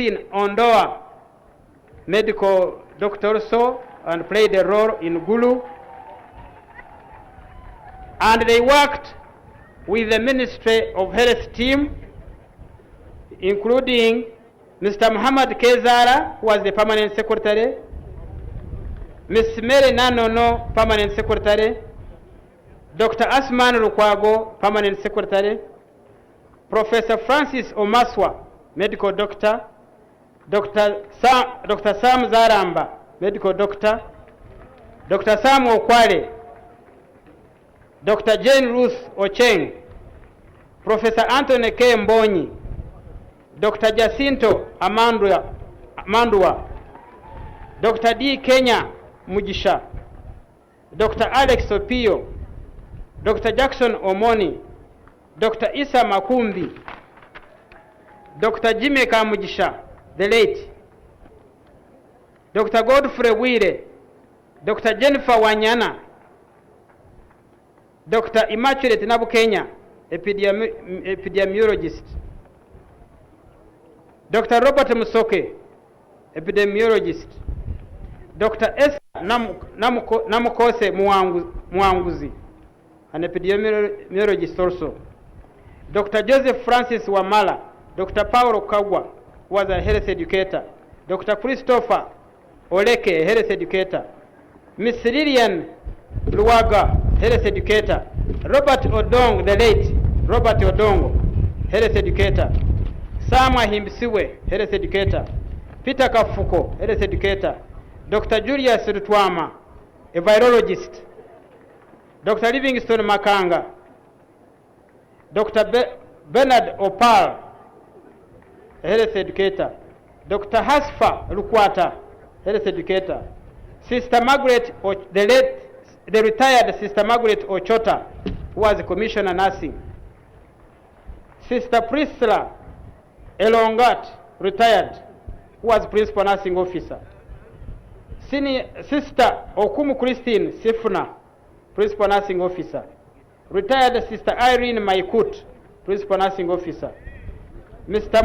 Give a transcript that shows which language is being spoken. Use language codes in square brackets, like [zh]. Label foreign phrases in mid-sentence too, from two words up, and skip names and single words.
[en] Christine Ondoa, medical doctor also, and played a role in Gulu. And they worked with the Ministry of Health team, including Mr. Muhammad Kezara, who was the permanent secretary, Ms. Mary Nanono, permanent secretary, Dr. Asman Lukwago, permanent secretary, Professor Francis Omaswa, medical doctor, Dr. Sam Zaramba, medical doctor, Dr. Sam Okwale, Dr. Jane Ruth Ocheng, Professor Anthony K. Mbonyi, Dr. Jacinto Amandua, Dr. D. Kenya Mujisha, Dr. Alex Opio, Dr. Jackson Omoni, Dr. Isa Makumbi, Dr. Jimmy Kamujisha, the late, Dr. Godfrey Wire, Dr. Jennifer Wanyana, Dr. Immaculate Nabukenya, epidemiologist, Dr. Robert Musoke, epidemiologist, Dr. S. Namukose Mwanguzi, an epidemiologist also, Dr. Joseph Francis Wamala, Dr. Paulo Kagwa, who was a health educator, Dr. Christopher Oleke, a health educator, Miss Lillian Luwaga, health educator, Robert Odong, the late Robert Odongo, health educator, Samwa Himbisiwe, health educator, Peter Kafuko, health educator, Dr. Julius Rutwama, a virologist, Dr. Livingstone Makanga, Dr. Bernard Opal, a health educator, Dr. Hasfa Lukwata, health educator, Sister Margaret, the retired Sister Margaret Ochota, who was a commissioner nursing, Sister Priscilla Elongat, retired, who was principal nursing officer, Sister Okumu Christine Sifuna, principal nursing officer, retired Sister Irene Maikut, principal nursing officer, Mr.